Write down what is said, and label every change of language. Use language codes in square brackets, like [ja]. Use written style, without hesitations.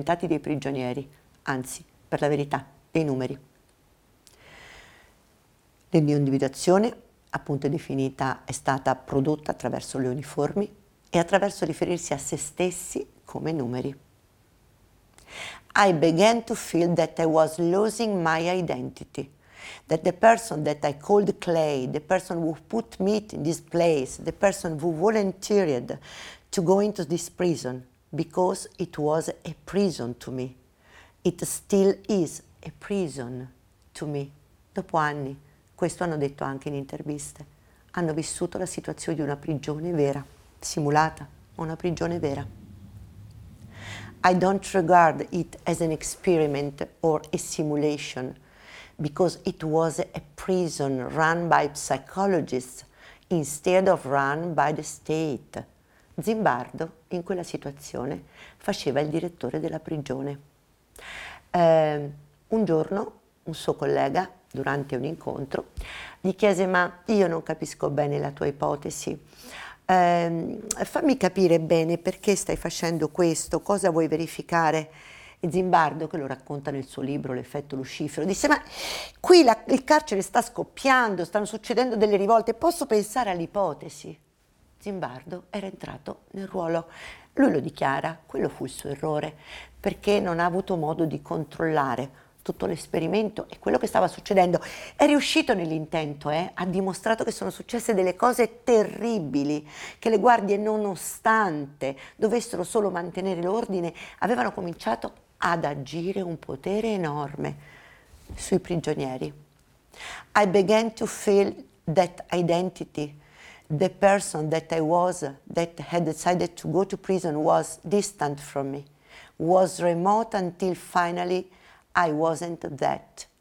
[it] dati dei prigionieri, anzi, per la verità, dei numeri. L'individuazione, appunto definita, è stata prodotta attraverso le uniformi e attraverso riferirsi a se stessi come numeri. [en] I began to feel that I was losing my identity. That the person that I called Clay, the person who put me in this place, the person who volunteered to go into this prison, because it was a prison to me. It still is a prison to me. [it] Dopo anni, questo hanno detto anche in interviste, hanno vissuto la situazione di una prigione vera, simulata, una prigione vera. [en] I don't regard it as an experiment or a simulation. Because it was a prison run by psychologists instead of run by the state. [it] Zimbardo, in quella situazione, faceva il direttore della prigione. Un giorno, un suo collega, durante un incontro, gli chiese: "Ma io non capisco bene la tua ipotesi. Fammi capire bene perché stai facendo questo, cosa vuoi verificare?" E Zimbardo, che lo racconta nel suo libro L'effetto Lucifero, disse: "Ma qui il carcere sta scoppiando, stanno succedendo delle rivolte, posso pensare all'ipotesi?" Zimbardo era entrato nel ruolo. Lui lo dichiara, quello fu il suo errore, perché non ha avuto modo di controllare tutto l'esperimento e quello che stava succedendo. È riuscito nell'intento, ha dimostrato che sono successe delle cose terribili, che le guardie, nonostante dovessero solo mantenere l'ordine, avevano cominciato ad agire un potere enorme sui prigionieri. I began to feel that identity. [en] The person that I was, that had decided to go to prison, was distant from me, was remote until finally I wasn't that.